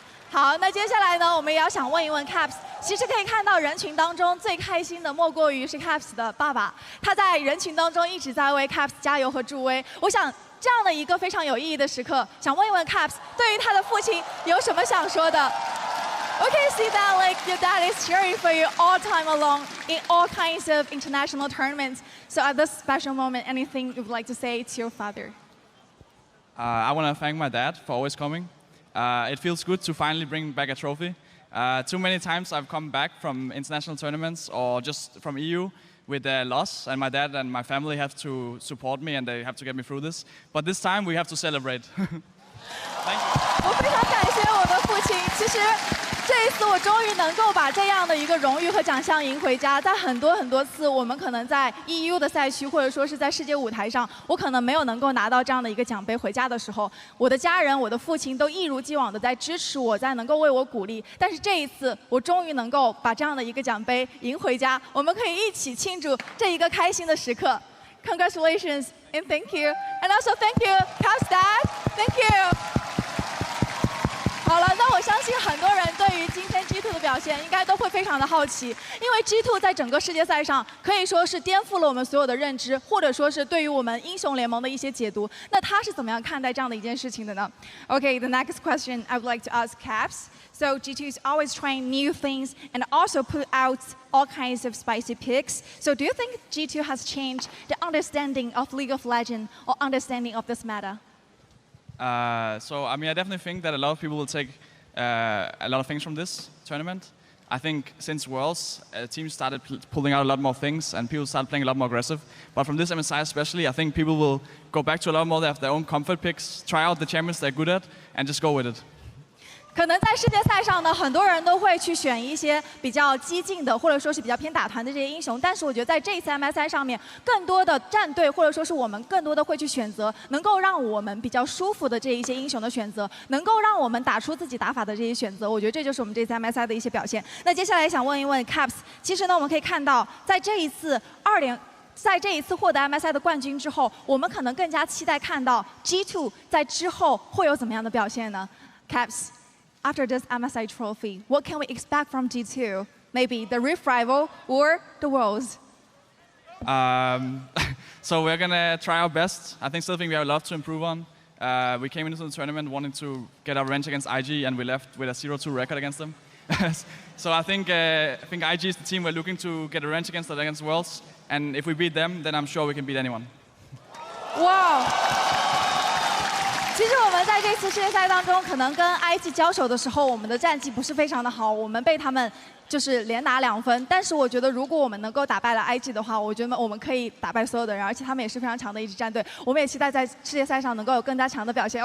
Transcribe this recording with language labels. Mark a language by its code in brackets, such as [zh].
[zh] 好，那接下来呢，我们也要想问一问 Caps。其实可以看到人群当中最开心的莫过于是 Caps 的爸爸，他在人群当中一直在为 Caps 加油和助威。我想这样的一个非常有意义的时刻，想问一问 Caps 对于他的父亲有什么想说的 [en] ？We can see that like your dad is cheering for you all time along in all kinds of international tournaments. So at this special moment, anything you would like to say to your father? I want to thank my dad for always coming. It feels good to finally bring back a trophy. Too many times I've come back from international tournaments or just from EU with a loss, and my dad and my family have to support me and they have to get me through this. But this time we have to celebrate. Thank you. [zh] 我非常感谢我的父亲。其实这一次我终于能够把这样的一个荣誉和奖项赢回家。在很多次我们可能在 EU 的赛区或者说是在世界舞台上，我可能没有能够拿到这样的一个奖杯回家的时候，我的家人、我的父亲都一如既往的在支持我，在能够为我鼓励。但是这一次我终于能够把这样的一个奖杯赢回家，我们可以一起庆祝这一个开心的时刻。 [en] Congratulations and thank you, and also thank you, Caps Dad, thank you. [zh] 好了，那我相信很多人对于今天 G2 的表现应该都会非常的好奇，因为 G2 在整个世界赛上可以说是颠覆了我们所有的认知，或者说是对于我们英雄联盟的一些解读。那他是怎么样看待这样的一件事情的呢 ？ [en] Okay, the next question I would like to ask Caps. So G2 is always trying new things and also put out all kinds of spicy picks. So do you think G2 has changed the understanding of League of Legends or understanding of this meta? So, I mean, I definitely think that a lot of people will take a lot of things from this tournament. I think since Worlds, teams started pulling out a lot more things and people started playing a lot more aggressive. But from this MSI especially, I think people will go back to a lot more of their own comfort picks, try out the champions they're good at, and just go with it. [zh] 可能在世界赛上呢，很多人都会去选一些比较激进的，或者说是比较偏打团的这些英雄。但是我觉得在这一次 MSI 上面，更多的战队或者说是我们更多的会去选择能够让我们比较舒服的这一些英雄的选择，能够让我们打出自己打法的这些选择。我觉得这就是我们这次 MSI 的一些表现。那接下来想问一问 Caps， 其实呢我们可以看到，在这一次获得 MSI 的冠军之后，我们可能更加期待看到 G2 在之后会有怎么样的表现呢 ？Caps。 [en] After this MSI trophy, what can we expect from G2? Maybe the Rift Rival or the Worlds? So we're gonna try our best. I think something we have a lot to improve on. We came into the tournament wanting to get our revenge against IG, and we left with a 0-2 record against them. So I think IG is the team we're looking to get a revenge against Worlds. And if we beat them, then I'm sure we can beat anyone. Wow! [zh] 其实我们在这次世界赛当中，可能跟 IG 交手的时候，我们的战绩不是非常的好，我们被他们就是连拿2分。但是我觉得，如果我们能够打败了 IG 的话，我觉得我们可以打败所有的人，而且他们也是非常强的一支战队。我们也期待在世界赛上能够有更加强的表现。